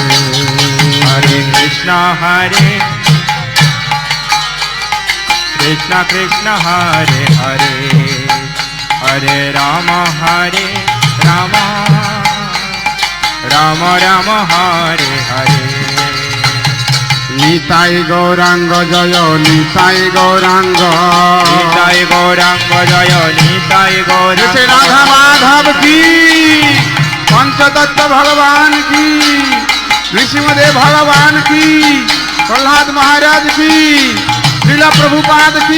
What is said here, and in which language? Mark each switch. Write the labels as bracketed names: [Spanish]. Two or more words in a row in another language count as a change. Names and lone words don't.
[Bangla] হরে কৃষ্ণ কৃষ্ণ হরে হরে হরে রাম রাম রাম রাম হরে হরে নিতাই গৌরাঙ্গ জয় নিতাই গৌরাঙ্গ নিতাই গৌরাঙ্গ জয় নিতাই গৌরাঙ্গ শ্রী রাধা মাধব কি পঞ্চতত্ত্ব ভগবান কি ঋষিমদেব ভগবান কি প্রহ্লাদ মহারাজ কি শ্রীলা প্রভুপাদ কি